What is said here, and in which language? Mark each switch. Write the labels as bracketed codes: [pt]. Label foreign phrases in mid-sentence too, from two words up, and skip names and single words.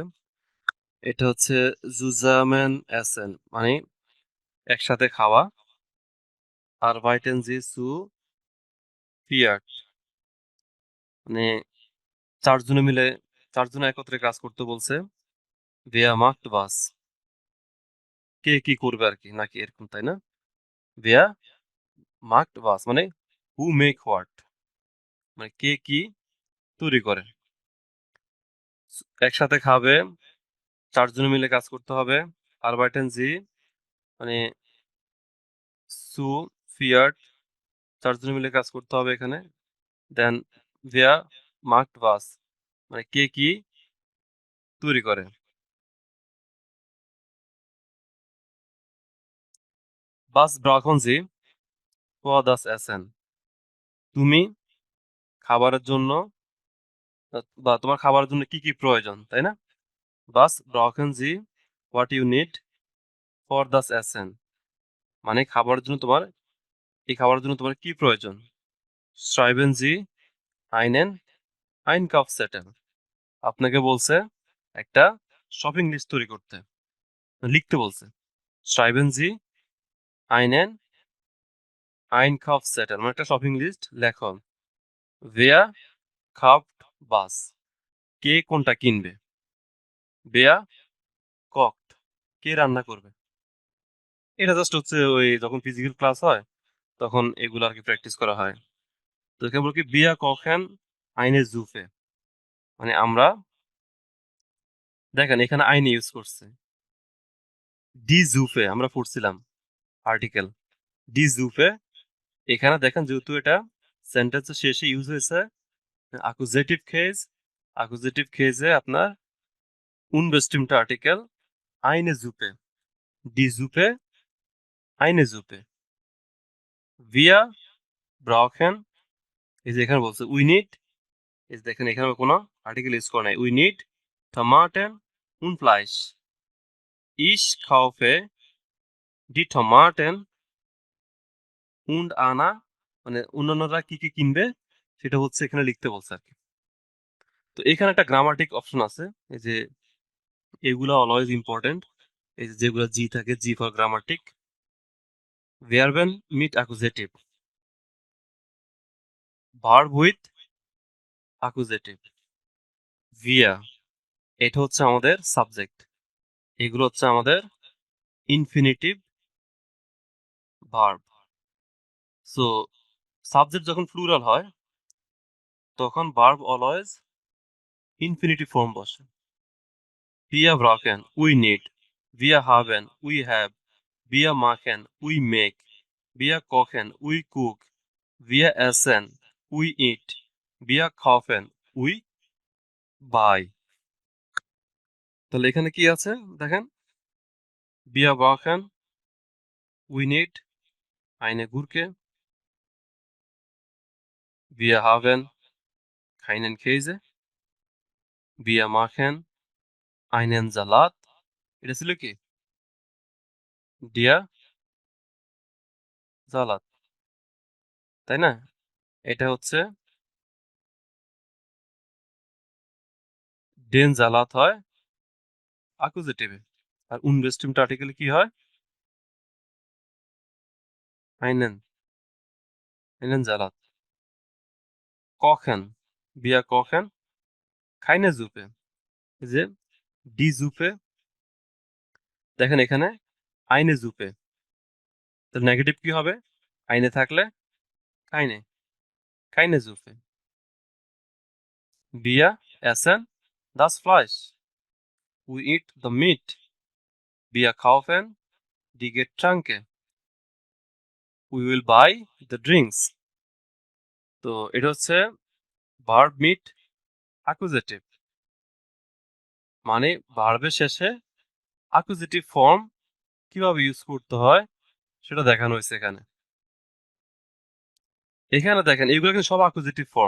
[bn] এটা হচ্ছে [de] zusammen essen, [bn] মানে একসাথে খাওয়া। আর [de] Arbeiten Sie zu viert, [bn] মানে চারজনে মিলে, চারজনে একত্রে কাজ করতে বলছে। [de] Wer macht was, [bn] কে কি করবে আর কি নাকি এরকম তাই না? [de] wer macht was [bn] মানে [en] who make what [bn] মানে কে কি তৈরি করে। একসাথে খাবে, 4 জনে মিলে কাজ করতে হবে। [de] arbeiten sie [bn] মানে [de] zu viert [bn] 4 জনে মিলে কাজ করতে হবে এখানে। Then [de] wer macht was [bn] মানে কে কি তৈরি করে। [de] Was brauchen Sie for das Essen [bn] তুমি খাবারের জন্য বা তোমার খাবারের জন্য কি কি প্রয়োজন তাই না? [de] Was brauchen Sie [en] what you need for [de] das Essen [bn] মানে খাবারের জন্য তোমার এই খাবারের জন্য তোমার কি প্রয়োজন? [de] Schreiben Sie einen Einkaufszettel [bn] আপনাকে বলছে একটা [en] shopping list [bn] তৈরি করতে, লিখতে বলছে। [de] Schreiben Sie einen Einkaufszettel [bn] মানে একটা [en] shopping list [bn] লেখো। [de] Wer kauft was [bn] কে কোনটা কিনবে? [de] Wer kocht [bn] কে রান্না করবে? এটা জাস্ট হচ্ছে ওই যখন [en] physical class [bn] হয় তখন এগুলো আর কি প্র্যাকটিস করা হয়। তো এখানে বলি কি [de] wir kochen eine Suppe [bn] মানে আমরা দেখেন এখানে eine ইউজ করছে। [de] Die Suppe [bn] আমরা পড়ছিলাম আর্টিকেল [de] die Suppe [bn] এখানে দেখেন যেহেতু এটা সেন্টেন্সের শেষে ইউজ হয়েছে [en] accusative case, accusative case [bn] আপনার [de] unbestimmte Artikel eine Suppe, die Suppe, eine Suppe. Wir brauchen [bn] এই যে এখানে বলছে [en] we need [bn] এই যে দেখেন এখানে কোনো আর্টিকেল ইউজ করা নাই [en] we need [de] Tomaten und Fleisch. Ich kaufe die Tomaten und Anna [bn] মানে অন্যান্যরা কি কি কিনবে সেটা হচ্ছে এখানে লিখতে বলছে আর কি। তো এখানে একটা [en] grammatic option [bn] আছে এই যে এগুলা [en] always important [bn] এই যে যেগুলো জি থাকে [en] G for grammatic [de] verben mit accusative [en] verb with accusative [bn] wir এটা হচ্ছে আমাদের সাবজেক্ট এগুলো হচ্ছে আমাদের [en] infinitive verb. so subject [bn] যখন প্লুরাল হয় তখন [en] verb always infinitive form [bn] বসে। [de] Wir brauchen [en] we need, [de] wir haben [en] we have, [de] wir machen [en] we make, [de] wir kochen [en] we cook, [de] wir essen [en] we eat, [de] wir kaufen [en] we buy। [bn] তাহলে এখানে কি আছে দেখেন [de] wir brauchen [en] we need [de] eine Gurke, wir haben keinen Käse, wir machen einen Salat [bn] এটা ছিল কি [de] der Salat [bn] তাই না? এটা হচ্ছে [de] den Salat [bn] হয় অ্যাকুজেটিভে আর unbestimmte আর্টিকেলে কি হয় [de] einen Salat kochen wir kochen keine Suppe [bn] এই যে [de] die Suppe [bn] দেখেন এখানে [de] eine Suppe [bn] তাহলে নেগেটিভ কি হবে [de] eine থাকলে keine Suppe wir essen das Fleisch [en] we eat the meat [de] wir kaufen die Getränke [en] we will buy the drinks [bn] তো এটা হচ্ছে [de] Verb mit Akkusativ [bn] মানে ভার্বের শেষে [en] accusative form [bn] কিভাবে ইউজ করতে হয় সেটা দেখানো হয়েছে এখানে। এখানে দেখেন এগুলো কিন্তু সব [en] accusative form.